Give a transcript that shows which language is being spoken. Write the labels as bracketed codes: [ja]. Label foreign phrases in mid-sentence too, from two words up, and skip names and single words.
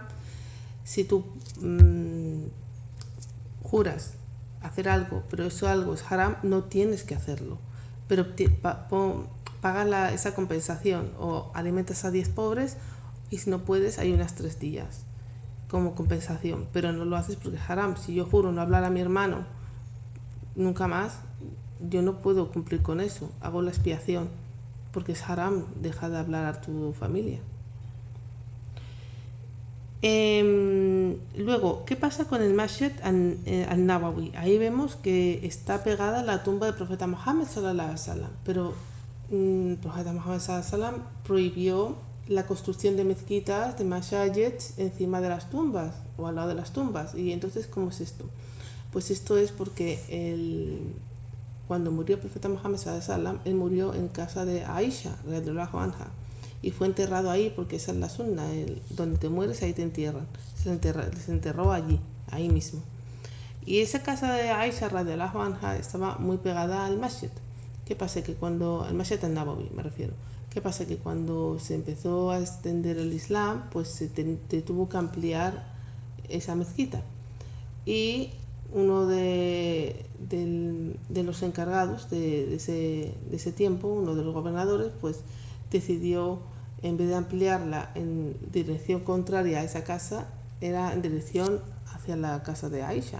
[es] Si tú juras hacer algo, pero eso algo es haram, no tienes que hacerlo, pero paga esa compensación, o alimentas a 10 pobres, y si no puedes, hay unas 3 días como compensación, pero no lo haces porque es haram. Si yo juro no hablar a mi hermano nunca más, yo no puedo cumplir con eso, hago la expiación, porque es haram, deja de hablar a tu familia. Luego, ¿qué pasa con el Masjid al-Nabawi? Ahí vemos que está pegada a la tumba del profeta Muhammad [ar] صلى الله عليه وسلم, [es] pero el profeta Muhammad [ar] صلى الله عليه وسلم [es] prohibió la construcción de mezquitas, de mashajids encima de las tumbas o al lado de las tumbas. Y entonces, ¿cómo es esto? Pues esto es porque cuando murió el profeta Muhammad [ar] صلى الله عليه وسلم, [es] él murió en casa de Aisha [ar] رضي الله عنها, [es] y fue enterrado ahí porque esa es la sunna, donde te mueres ahí te entierran. Se enterró allí, ahí mismo. Y esa casa de Aisha [ar] رضي الله عنها [es] estaba muy pegada al masjid. ¿Qué pasa? Que cuando al masjid al-Nabawi me refiero. ¿Qué pasa? Que cuando se empezó a extender el Islam, pues se tuvo que ampliar esa mezquita. Y uno de los encargados de ese tiempo, uno de los gobernadores, pues decidió, en vez de ampliarla en dirección contraria a esa casa, era en dirección hacia la casa de Aisha.